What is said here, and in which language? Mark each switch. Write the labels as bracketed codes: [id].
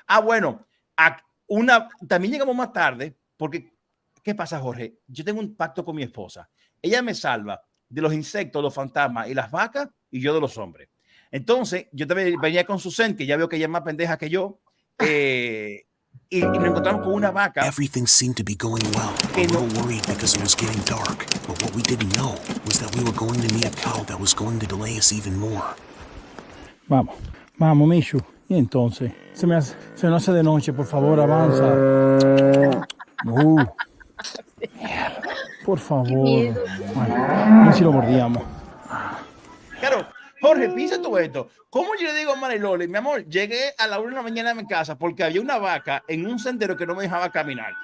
[es] Bueno, también llegamos más tarde, porque, ¿qué pasa, Jorge? Yo tengo un pacto con mi esposa. Ella me salva de los insectos, los fantasmas y las vacas, y yo de los hombres. Entonces, yo también venía con Susan, que ya veo que ella es más pendeja que yo, y nos encontramos con una vaca. [en] Everything seemed to be going well. A little worried because it was getting dark, but what we didn't know was that we were going to meet a cow that was going to delay us even more. [es] Vamos, Mishu. Y entonces, se nos hace de noche, por favor, avanza. Por favor. Bueno, a ver si lo mordíamos. Claro, Jorge, piensa tú esto. ¿Cómo yo le digo a Mariloli, mi amor, llegué a la 1 de la mañana a mi casa porque había una vaca en un sendero que no me dejaba caminar?